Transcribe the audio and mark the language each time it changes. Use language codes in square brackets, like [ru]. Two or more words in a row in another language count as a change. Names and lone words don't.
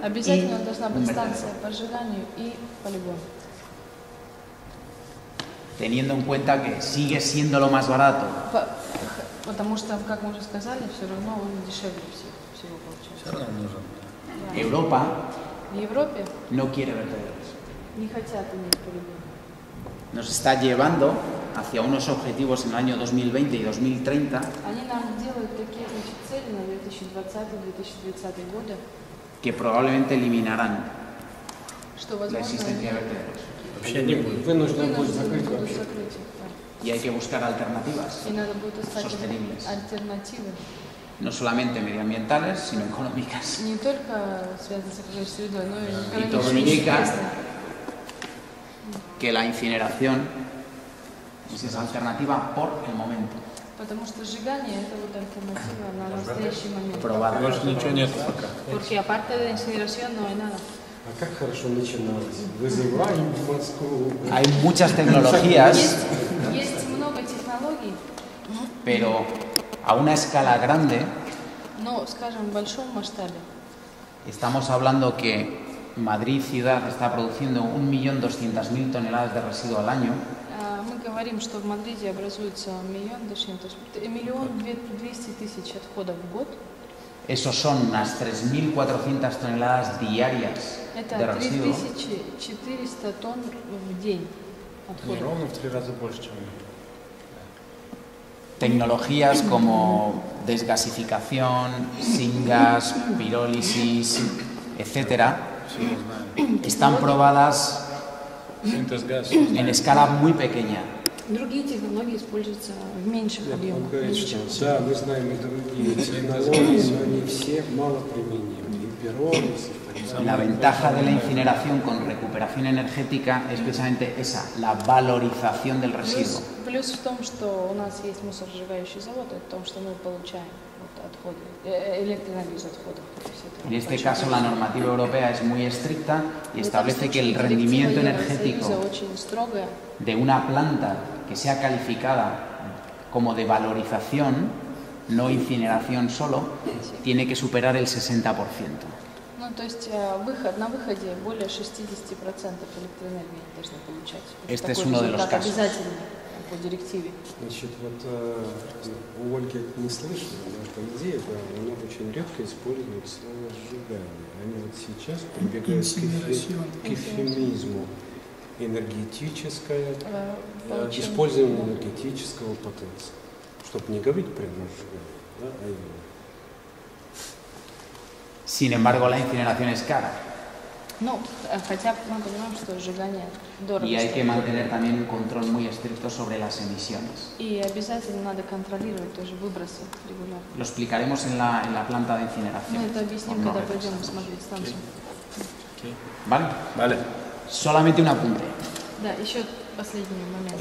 [ru] обязательно должна [es] un [ru] быть [es] vertedero. [ru] станция по сжиганию и полигон. [es] Teniendo en cuenta que sigue siendo lo más barato [ru] Потому что, как мы уже сказали, все равно он дешевле всего получается. Все равно нужен. [es] Europa [ru] В Европе [es] no quiere vertederos. [ru] не хотят иметь полигон. [es] Nos está llevando hacia unos objetivos en el año 2020 y 2030 [ru] Они нам делают такие цели на 2020-2030 годы, [es] que probablemente eliminarán [ru] что, [es] la [ru] возможно, [es] existencia de [ru] они [es] vertederos. [ru] Вообще не будет. Вынуждены будут вынуждены закрыть будут вообще. закрыть их. Да. [es] Y hay que buscar alternativas, [ru] И надо будет искать [es] Sostenibles. [ru] альтернативы, [es] no solamente medioambientales, sino económicas. [ru] не только связанные с окружающей средой, но и [es] Y todo [ru] экономически [es] indica [ru] интересные. [es] que la incineración es esa alternativa por el momento, [ru] Потому что сжигание это вот альтернатива на настоящий момент. [es] probada. [ru] Больше ничего нет пока. [es] Porque aparte de incineración no hay nada. [ru] А как хорошо начиналось. Вызываем в Москву. [es] Hay muchas tecnologías, [ru] Есть много технологий, [es] pero a una escala grande [ru] но, скажем, в большом масштабе. [es] estamos hablando que Madrid ciudad está produciendo 1.200.000 toneladas de residuo al año. [ru] Мы говорим, что в Мадриде образуется 1.200.000 отходов в год. [es] Esos son unas 3.400 toneladas diarias [ru] Это [es] de residuo. [ru] 3400 тонн в день Не, отходов. ровно в 3 раза больше, чем [es] Tecnologías como desgasificación, syngas, pirólisis, etcétera, [ru] все мы знаем. [es] están probadas [ru] Синтез газа. [es] en escala muy pequeña. [ru] Другие технологии используются в меньших Он объемах. говорит, меньше, что чем- да, мы знаем и другие технологии, но они все мало применимы. И пиролиз, и [es] La ventaja de la incineración con recuperación energética es precisamente esa, la valorización del residuo. [ru] Плюс в том, что у нас есть мусоросжигающий завод, это в том, что мы получаем отходы, электроэнергию из отходов. [es] En este caso, la normativa europea es muy estricta y establece que el rendimiento energético de una planta que sea calificada como de valorización, no incineración solo, tiene que superar el 60%. [ru] Ну, то есть на выходе более 60% электроэнергии должны получать. [es] Este es uno de los casos. [ru] Обязательно по директиве. Значит, вот у Ольги не слышно, но по идее, да, оно очень редко использует слово «сжигание». Они вот сейчас прибегают к эвфемизму. Энергетическое, использование энергетического потенциала. Чтобы не говорить прямо «сжигание», да, а именно. [es] Sin embargo, la incineración es cara. [ru] Ну, хотя мы понимаем, что сжигание дорого. [es] Y hay que mantener también un control muy estricto sobre las emisiones. [ru] И обязательно надо контролировать тоже выбросы регулярно. [es] Lo explicaremos en la planta de incineración. [ru] Мы это объясним, когда пойдем смотреть станцию. [es] ¿Vale? Vale. Solamente un apunte. [ru] Да, еще последний момент.